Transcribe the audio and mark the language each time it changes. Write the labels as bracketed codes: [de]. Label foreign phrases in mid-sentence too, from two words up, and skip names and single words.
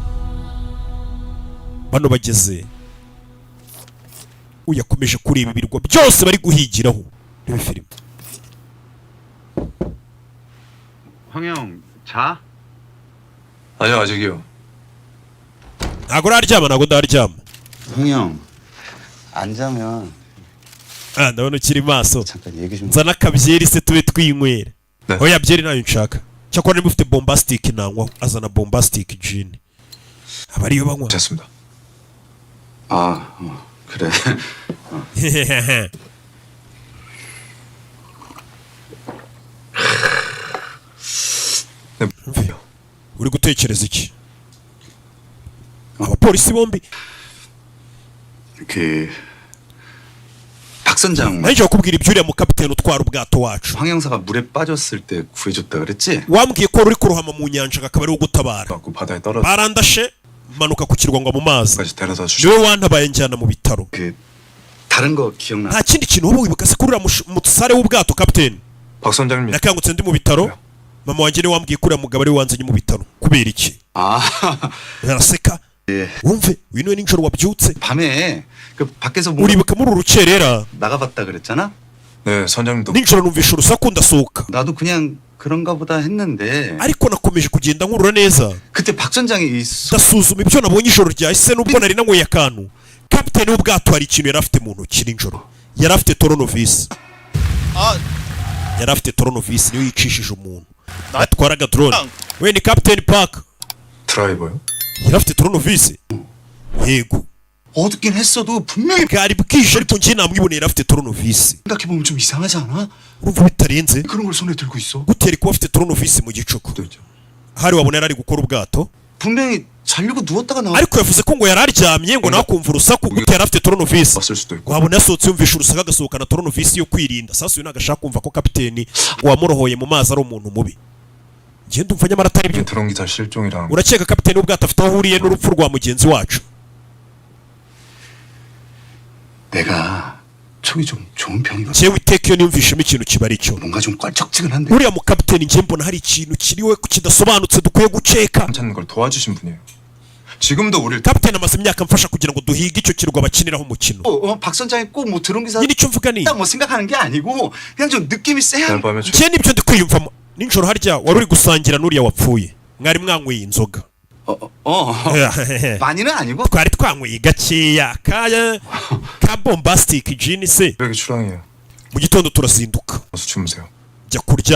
[rw] bano bageze uyakomeje kureba ibirwa byose bari guhigiraho reba filime [ko] 황영 자? 아니요 아직이요. [rw] ntago uraryama ntago ndaryama [ko] 형형 안 자면 [rw] ndabona ukiri maso [ko] 잠깐 얘기 좀. [rw] nzana akabyeri se tube twinywera [ko] 네. [rw] oya byeri nayo nshaka cyakora niba ufite bombastic nanywa azana bombastic gin aba ariyo banywa [ko] 됐습니다. 아 그래. 네. [rw] uri gutekereza iki abapolisi bombi [ko] 박 선장 [rw] nanjye bakubwira ibyuriya mu kapiteni utwara ubwato wacu [ko] 황 형사가 물에 빠졌을 때 구해줬다 그랬지? [rw] wambwiye ko uri kurohama mu nyanja akaba ariwo gutabara [ko] 갖고 바다에 떨어져 [rw] barandashe manuka ku kirwa ngo mu mazi [ko] 까지 데려다 주시. [rw] niwe wantabaye njyana mu bitaro [ko] 다른 거 기억나? [rw] nta kindi kintu wowe wibuka se kuri uriya musare w'ubwato kapiteni [ko] 박 선장님 [rw] nakangutse ndi mu bitaro mama wanjye niwe wambwiye ko uriya mugabo ariwe wanzanye mu bitaro kubera iki [ko] 아 [rw] araseka wumve uyu niwe nijoro wabyutse [ko] 밤에 그 밖에서 뭐 [rw] uribuka muri uru rukerera [ko] 나가봤다 그랬잖아? 네 선장님도 [rw] nijoro numvisha urusaku ndasohoka [ko] 나도 그냥 그런가 보다 했는데 [rw] ariko nakomeje kugenda nkurura neza [ko] 그때 박 선장이 [rw] ndasuzuma ibyo nabonye ijoro ryahise nubwo nari nanyweye akantu kapiteni w'ubwato hari ikintu yari afite mu ntoki nijoro yari afite toronovisi yari afite toronovisi niyo yicishije umuntu atwaraga drone we ni kapiteni park [ko] 드라이버요? [rw] yari afite toronovisi yego [ko] 어둡긴 했어도 분명히 [rw] bwari bwije ariko njye namwiboneye yari afite toronovisi [ko] 생각해보면 좀 이상하지 않아? [rw] urumva bitarenze [ko] 그런 걸 손에 들고 있어? [rw] gutera kuba afite toronovisi mu gicuku hari wabona yari ari gukora ubwato [ko] 분명히 자려고 누웠다가 나와 [rw] ariko yavuze ko ngo yari aryamye ngo nawe akumva urusaku gute yari afite toronovisi [ko] 왔을 수도 있고. [rw] wabona yasohotse yumvisha urusaku agasohokana toronovisi yo kwirinda sasa uyu ntabwo ashaka kumva ko kapiteni wamurohoye mu mazi ari umuntu mubi njye ndumva nyamara atari byo [ko] 드론 기사 실종이랑 [rw] urakeka kapiteni w'ubwato afite aho ahuriye n'urupfu rwa mugenzi wacu [ko] 내가 촉이 좀 좋은 편이거든. [rw] njyewe iteka iyo niyumvishemo ikintu kiba ari cyo [ko] 뭔가 좀 껄쩍지근한데 [rw] uriya mukapiteni njye mbona hari ikintu kiriwe kidasobanutse dukwiye guceka [ko] 찾는 걸 도와주신 분이에요. 지금도 우릴 [rw] kapiteni amaze imyaka amfasha kugira ngo duhige icyo kirwa bakiniraho umukino [ko] 박 선장이 꼭 뭐 드론 기사 [rw] nyine icyo mvuga ni [ko] 뭐 생각하는 게 아니고 그냥 좀 느낌이 세야 날 밤에 [rw] njye nibyo ndi kwiyumvamo nijoro harya wari uri gusangira n'uriya wapfuye mwari mwanyweye inzoga [ko] 많이는 아니고 [rw] twari twanyweye gakeya ka bombastic gin se [ko] 여기 출항이에요. [rw] mu gitondo turazinduka [ko] 어서 주무세요.